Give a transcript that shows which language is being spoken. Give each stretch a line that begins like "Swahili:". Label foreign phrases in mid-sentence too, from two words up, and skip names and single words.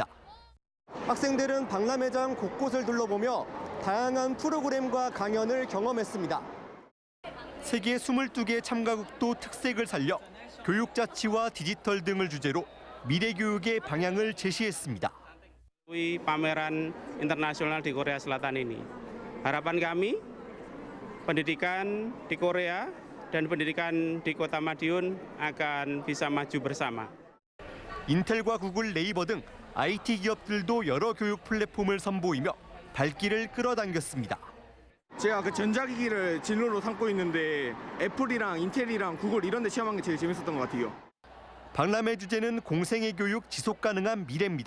Korean: 학생들은 박람회장 곳곳을 둘러보며 다양한 프로그램과 강연을 경험했습니다. 세계 22개 참가국도 특색을 살려 교육자치와 디지털 등을 주제로 미래교육의 방향을 제시했습니다.
Indonesian: Pameran internasional di Korea Selatan ini. Harapan kami, pendidikan di Korea dan pendidikan di Kota Madiun akan bisa maju bersama.
Korean: 인텔과 구글, 네이버 등 IT 기업들도 여러 교육 플랫폼을 선보이며 발길을 끌어당겼습니다. 제가 그 전자기기를 진로로 삼고 있는데 애플이랑 인텔이랑 구글 이런 데 시험한 게 제일 재밌었던 것 같아요. 박람회 주제는 공생의 교육 지속 가능한 미래입니다.